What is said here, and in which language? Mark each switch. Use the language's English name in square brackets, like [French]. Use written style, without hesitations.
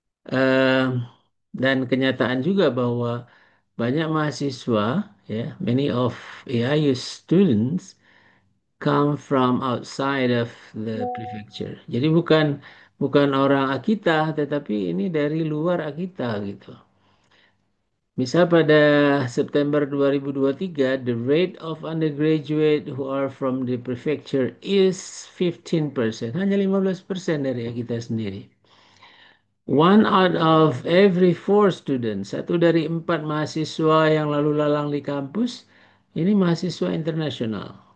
[Indonesian] Eh, dan kenyataan juga bahwa banyak mahasiswa, ya, [English] many of AIU students come from outside of the prefecture. [Indonesian] Jadi bukan bukan orang Akita, tetapi ini dari luar Akita gitu. Misal pada [English] September 2023, the rate of undergraduate who are from the prefecture is 15%. [Indonesian] Hanya 15% dari Akita sendiri. [English] One out of every four students, [Indonesian] satu dari empat mahasiswa yang lalu lalang di kampus, ini mahasiswa internasional.